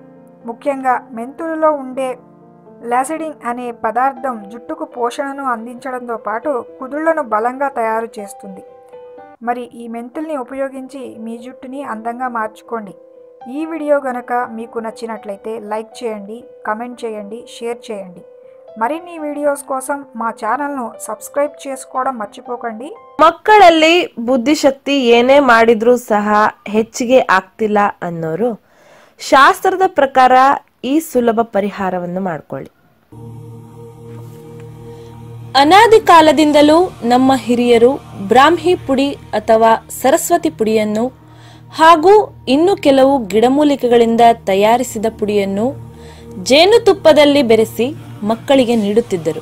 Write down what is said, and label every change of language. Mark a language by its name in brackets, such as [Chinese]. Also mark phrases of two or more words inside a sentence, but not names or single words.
[Telugu] ముఖ్యంగా మెంతులలో ఉండే లాసిడిన్ అనే పదార్థం జుట్టుకు పోషణను అందించడంతో పాటు కుదుళ్లను బలంగా తయారు చేస్తుంది. మరి ఈ మెంతుల్ని ఉపయోగించి మీ జుట్టుని అందంగా మార్చుకోండి. ఈ వీడియో గనక మీకు నచ్చినట్లయితే లైక్ చేయండి, కమెంట్ చేయండి, షేర్ చేయండి. మరిన్ని వీడియోస్ కోసం మా ಚಾನಲ್ను ಸಬ್ಸ್ಕ್ರೈಬ್ చేసుకోవడం ಮರ್ಚಿపోకండి. [Kannada] ಮಕ್ಕಳಲ್ಲಿ ಬುದ್ಧಿಶಕ್ತಿ ಏನೇ ಮಾಡಿದ್ರೂ ಸಹ ಹೆಚ್ಚಿಗೆ ಆಗ್ತಿಲ್ಲ ಅನ್ನೋರು ಶಾಸ್ತ್ರದ ಪ್ರಕಾರ ಈ ಸುಲಭ ಪರಿಹಾರವನ್ನು ಮಾಡಿಕೊಳ್ಳಿ. ಅನಾದಿ ಕಾಲದಿಂದಲೂ ನಮ್ಮ ಹಿರಿಯರು ಬ್ರಾಹ್ಮಿ ಪುಡಿ ಅಥವಾ ಸರಸ್ವತಿ ಪುಡಿಯನ್ನು ಹಾಗೂ ಇನ್ನು ಕೆಲವು ಗಿಡಮೂಲಿಕೆಗಳಿಂದ ತಯಾರಿಸಿದ ಪುಡಿಯನ್ನು ಜೇನುತುಪ್ಪದಲ್ಲಿ ಬೆರೆಸಿ ಮಕ್ಕಳಿಗೆ ನೀಡುತ್ತಿದ್ದರು.